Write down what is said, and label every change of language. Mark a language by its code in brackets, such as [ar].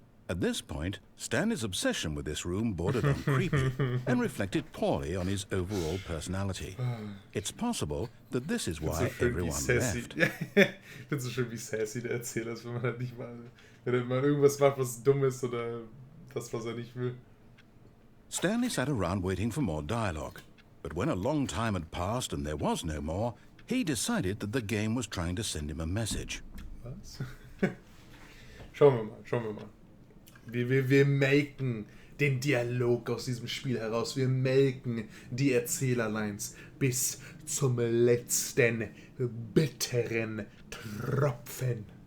[en] At this point, Stanley's obsession with this room bordered on creepy and reflected poorly on his overall personality. It's possible that this is why everyone left. [de] Ich finde so schön, wie sassy der Erzähler ist, wenn man halt nicht mal, wenn er mal irgendwas macht, was dumm ist oder das, was er nicht will. [en] Stanley sat around waiting for more dialogue, but when a long time had passed and there was no more, he decided that the game was trying to send him a message. [de] Was? Schauen wir mal. Wir melken den Dialog aus diesem Spiel heraus. Wir melken die Erzählerlines bis zum letzten bitteren Tropfen.